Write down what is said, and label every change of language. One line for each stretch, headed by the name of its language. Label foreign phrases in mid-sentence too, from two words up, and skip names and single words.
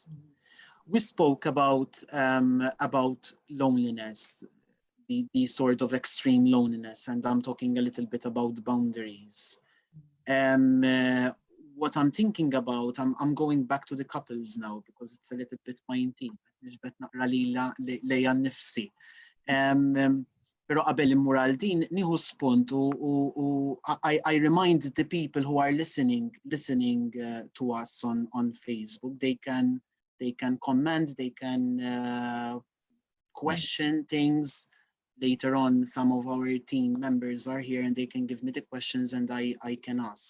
English: We spoke about loneliness, the sort of extreme loneliness, and I'm talking a little bit about boundaries. What I'm thinking about, I'm going back to the couples now because it's a little bit pointy. 𝙏𝙤 𝙃𝙤𝙚𝙃𝙤𝙧.
Maltese: Pero qabel immur għal din nieħu spunt u
English: I remind the people who are listening to us on Facebook, they can comment, they can question things. Later on, some of our team members are here and they can give me the questions and I can ask.